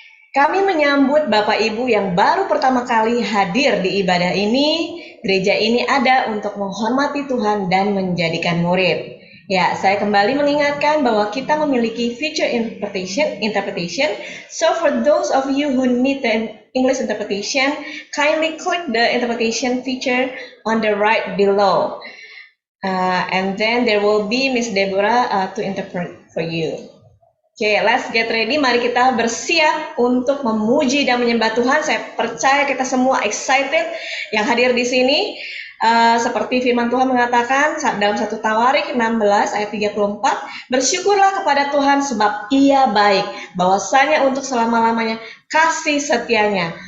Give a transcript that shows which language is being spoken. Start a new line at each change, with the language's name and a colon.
Indonesian: Kami menyambut Bapak Ibu yang baru pertama kali hadir di ibadah ini. Gereja ini ada untuk menghormati Tuhan dan menjadikan murid. Ya, saya kembali mengingatkan bahwa kita memiliki feature interpretation.
English: So for those of you who need the English interpretation, kindly click the interpretation feature on the right below. And then there will be Miss Deborah to interpret for you. Okay, let's get ready.
Indonesian: Mari kita bersiap untuk memuji dan menyembah Tuhan. Saya percaya kita semua excited yang hadir di sini. Seperti firman Tuhan mengatakan dalam 1 Tawarik 16 ayat 34, bersyukurlah kepada Tuhan sebab Ia baik, bahwasanya untuk selama-lamanya kasih setianya.